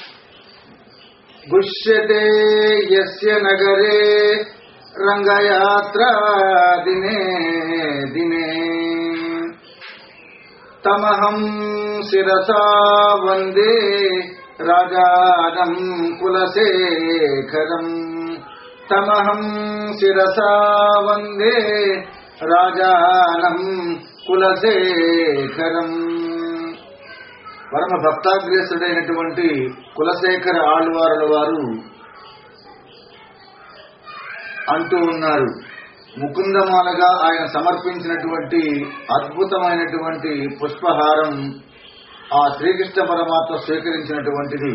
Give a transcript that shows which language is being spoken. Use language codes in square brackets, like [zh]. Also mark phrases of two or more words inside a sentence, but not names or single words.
[sa] गुष्यते यस्य नगरे रंगयात्रा दिने दिने तमहं शिरसा वंदे राजानं कुलशेखरम्। तमहं शिरसा वंदे राजानं कुलशेखरम्। [te] పరమ భక్తాగ్రేసుడైనటువంటి కులశేఖర ఆళ్వారుల వారు అంటూ ఉన్నారు, ముకుందమాలగా ఆయన సమర్పించినటువంటి అద్భుతమైనటువంటి పుష్పహారం ఆ శ్రీకృష్ణ పరమాత్మ స్వీకరించినటువంటిది.